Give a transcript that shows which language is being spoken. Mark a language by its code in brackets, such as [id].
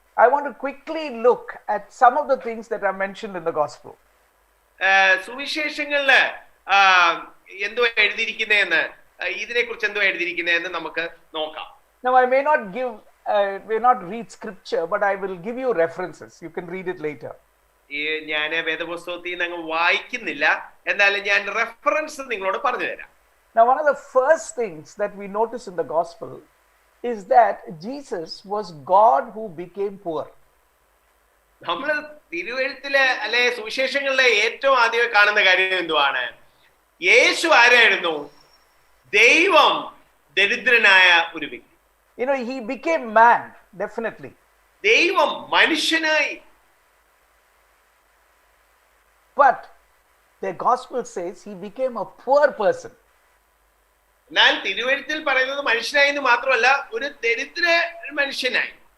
[en] I want to quickly look at some of the things that are mentioned in the Gospel. [ml] സുവിശേഷങ്ങളില് എന്തോ എഴുതിയിരിക്കുന്നതെന്ന് ഇതിനെക്കുറിച്ച് എന്തോ എഴുതിയിരിക്കുന്നതെന്ന് നമുക്ക് നോക്കാം. [en] Now I may not read scripture, but I will give you references. You can read it later. [ml] ഞാൻ വേദപുസ്തകത്തിൽ നിന്ന് അങ്ങ് വായിക്കുന്നില്ല, എന്നാലും ഞാൻ റെഫറൻസ് നിങ്ങളോട് പറഞ്ഞു തരാം. [en] Now one of the first things that we notice in the Gospel is that Jesus was God who became poor. [ml] നമ്മൾ തിരുവെഴുത്തിലെ അല്ലെ സുവിശേഷങ്ങളിലെ ഏറ്റവും ആദ്യമേ കാണുന്ന കാര്യം എന്തുവാണ്? യേശു ആരായിരുന്നു? ദൈവം ദരിദ്രനായ ഒരു വ്യക്തി. [en] You know, he became man, definitely. [ml] ദൈവം മനുഷ്യനായി. [en] But the Gospel says he became a poor person. [ml] എന്നാൽ തിരുവെഴുത്തിൽ പറയുന്നത് മനുഷ്യനായി എന്ന് മാത്രമല്ല, ഒരു ദരിദ്ര മനുഷ്യനായി.